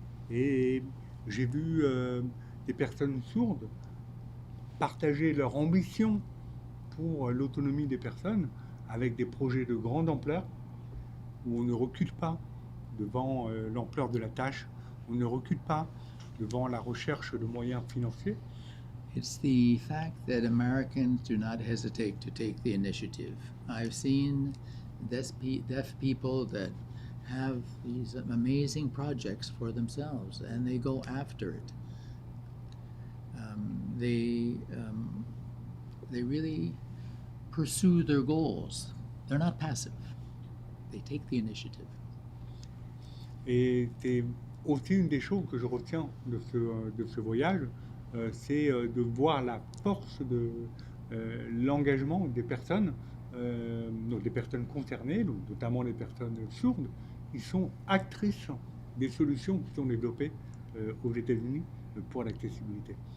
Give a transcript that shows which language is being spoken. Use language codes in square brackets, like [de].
[fr] Et j'ai vu des personnes sourdes partager leur ambition pour l'autonomie des personnes avec des projets de grande ampleur où on ne recule pas devant l'ampleur de la tâche, on ne recule pas devant la recherche de moyens financiers. [en] It's the fact that Americans do not hesitate to take the initiative. I've seen deaf people that have these amazing projects for themselves, and they go after it. They really pursue their goals. They're not passive. They take the initiative. [fr] Et c'est aussi une des choses que je retiens de ce voyage, c'est de voir la force de l'engagement des personnes, donc des personnes concernées, donc notamment les personnes sourdes, qui sont actrices des solutions qui sont développées aux États-Unis pour l'accessibilité.